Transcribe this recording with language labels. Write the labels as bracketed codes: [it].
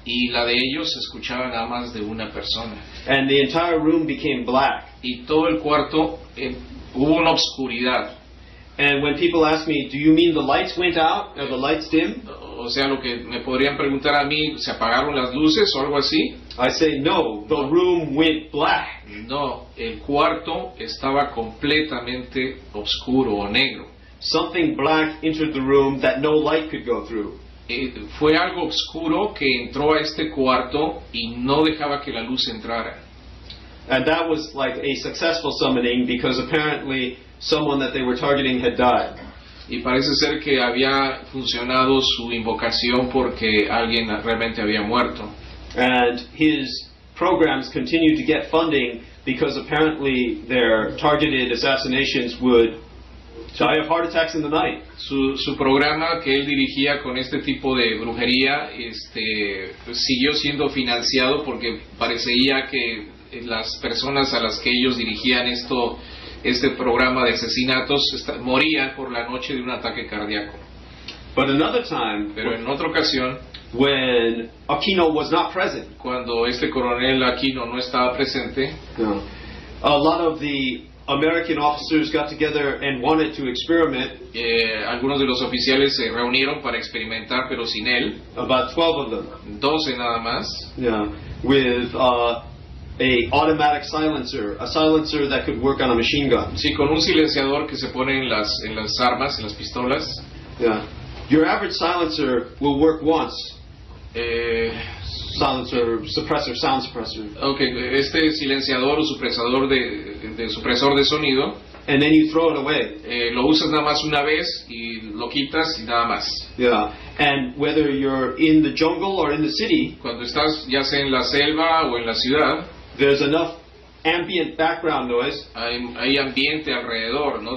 [es] y la de ellos se escuchaba nada más de una persona. [en] And the entire room became black. [es] Y todo el cuarto hubo una obscuridad. [en] And when people ask me, do you mean the lights went out or the lights dim? [es] O sea, lo que me podrían preguntar a mí, ¿se apagaron las luces o algo así? [en] I say, no, the room went black. [es] No, el cuarto estaba completamente oscuro o negro. [en] Something black entered the room that no light could go through. [es] Fue algo oscuro que entró a este cuarto y no dejaba que la luz entrara. [en] And that was like a successful summoning because apparently someone that they were targeting had died. [es] Y parece ser que había funcionado su invocación porque alguien realmente había muerto. [en] And his programs continued to get funding because apparently their targeted assassinations would die of heart attacks in the night. [es] Su programa que él dirigía con este tipo de brujería siguió siendo financiado porque parecía que las personas a las que ellos dirigían este programa de asesinatos morían por la noche de un ataque cardíaco. [en] But another time, [es] Pero en otra ocasión, [en] when Aquino was not present, [es] cuando este coronel Aquino no estaba presente, [en] a lot of the American officers got together and wanted to experiment. [es] Algunos de los oficiales se reunieron para experimentar, pero sin él. [en] About 12 of them. [es] 12 nada más. [en] Yeah, with a automatic silencer, a silencer that could work on a machine gun. [es] Sí, con un silenciador que se pone en las armas, en las pistolas. [en] Yeah. Your average silencer will work once. Silencer, suppressor, sound suppressor. [es] Okay, este silenciador o supresor de sonido. [en] And then you throw it away. [es] Lo usas nada más una vez y lo quitas y nada más. [en] Yeah. And whether you're in the jungle or in the city, [es] cuando estás ya sea en la selva o en la ciudad, [en] there's enough ambient background noise. [es] Hay ambiente alrededor, ¿no?